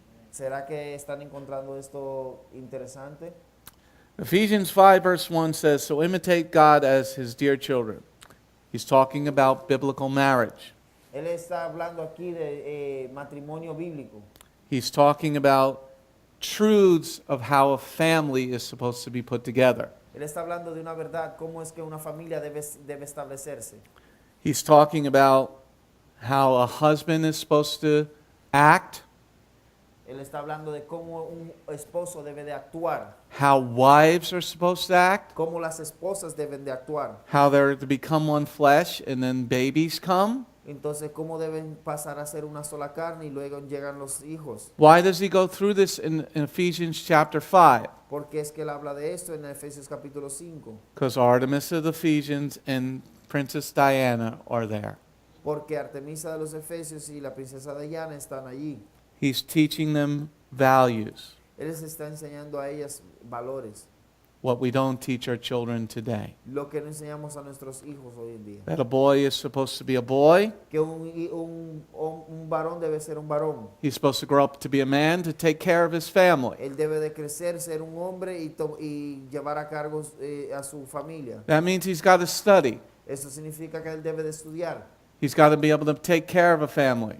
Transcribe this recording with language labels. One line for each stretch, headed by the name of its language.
Spanish: ¿Será que están encontrando esto interesante?
English: Ephesians 5, verse 1 says, so imitate God as his dear children. He's talking about biblical marriage.
Spanish: Él está hablando aquí de matrimonio bíblico.
English: He's talking about truths of how a family is supposed to be put together.
Spanish: Él está hablando de una verdad, cómo es que una familia debe establecerse.
English: He's talking about how a husband is supposed to act,
Spanish: Él está hablando de cómo un esposo debe de actuar,
English: how wives are supposed to act,
Spanish: cómo las esposas deben de actuar.
English: how they're to become one flesh and then babies come.
Spanish: Entonces, cómo deben pasar a ser una sola carne y luego llegan los hijos.
English: Why does he go through this in Ephesians chapter 5?
Spanish: Porque es que él habla de esto en Efesios capítulo 5.
English: Because Artemis of the Ephesians and Princess Diana are there.
Spanish: Porque Artemisa de los Efesios y la princesa Diana están allí.
English: He's teaching them values.
Spanish: Él les está enseñando a ellas valores.
English: what we don't teach our children today.
Spanish: lo que no enseñamos a nuestros hijos hoy en día.
English: That a boy is supposed to be a boy.
Spanish: Que un varón debe ser un varón.
English: He's supposed to grow up to be a man to take care of his family.
Spanish: Él debe de crecer, ser un hombre y llevar a cargo a su familia.
English: That means he's got to study.
Spanish: Eso significa que él debe de estudiar.
English: He's got to be able to take care of a family.